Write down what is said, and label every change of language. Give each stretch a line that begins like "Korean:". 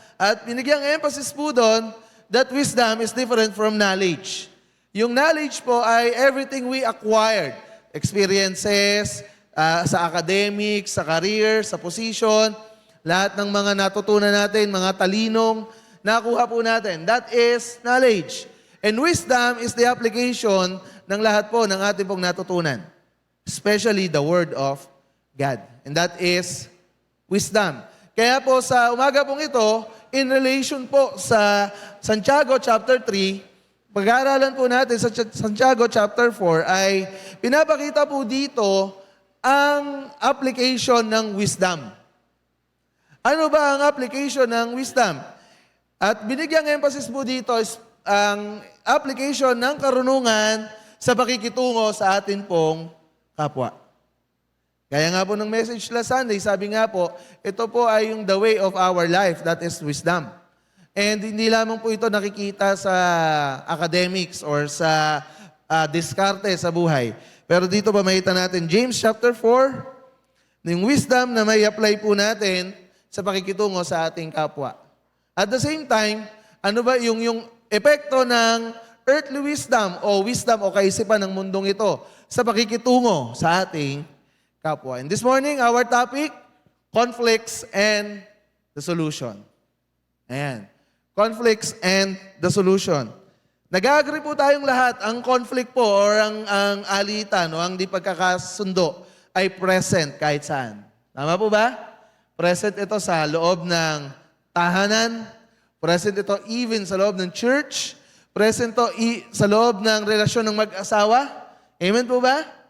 Filipino: At binigyang emphasis po doon
English: that wisdom is different from knowledge. Yung knowledge po ay everything we acquired.
Filipino: Experiences, sa academics, sa career, sa position, lahat ng mga natutunan natin, mga talinong nakuha po natin.
English: That is knowledge. And wisdom is the application
Filipino: ng lahat po ng ating pong natutunan.
English: Especially the Word of God. And that is wisdom.
Filipino: Kaya po sa umaga pong ito, in relation po sa Santiago chapter 3, pag-aaralan po natin sa Santiago chapter 4 ay pinapakita po dito ang application ng wisdom. Ano ba ang application ng wisdom? At binigyang emphasis po dito is ang application ng karunungan sa pakikitungo sa atin pong kapwa. Kaya nga po ng message last Sunday, sabi nga po, ito po ay yung
English: the way of our life, that is wisdom.
Filipino: And hindi lamang po ito nakikita sa academics or sa diskarte sa buhay. Pero dito pa makita natin, James chapter 4, yung wisdom na may apply po natin sa pakikitungo sa ating kapwa.
English: At the same time,
Filipino: ano ba yung epekto ng
English: earthly wisdom
Filipino: o kaisipan ng mundong ito sa pakikitungo sa ating kapwa.
English: And this morning, our topic, conflicts and the solution. Ayan. Conflicts and the solution.
Filipino: Nag-agree po tayong lahat, ang conflict po or ang alitan o ang di pagkakasundo ay present kahit saan. Tama po ba? Present ito sa loob ng tahanan, present ito even sa loob ng church, present ito sa loob ng relasyon ng mag-asawa. Amen po ba?